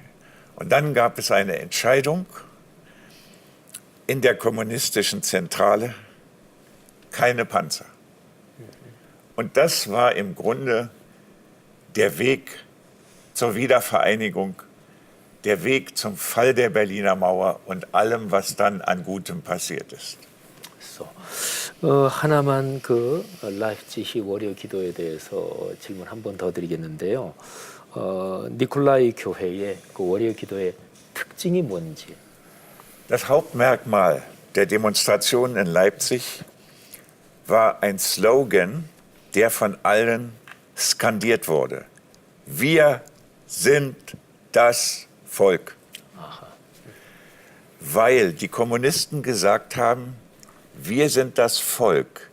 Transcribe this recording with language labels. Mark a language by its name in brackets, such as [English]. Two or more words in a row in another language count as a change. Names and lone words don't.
[German] Und dann gab es eine Entscheidung in der kommunistischen Zentrale, keine Panzer. Und das war im Grunde der Weg zur Wiedervereinigung, der Weg zum Fall der Berliner Mauer und allem, was dann an Gutem passiert ist. [Korean] 하나만 그 라이프치히 월요 기도에 대해서 질문 한 번 더 드리겠는데요. 니콜라이 교회의 그 월요 기도의 특징이 뭔지. [German] Das Hauptmerkmal der Demonstration in Leipzig war ein Slogan, der von allen skandiert wurde. Wir sind das Volk. Weil die Kommunisten gesagt haben, wir sind das Volk.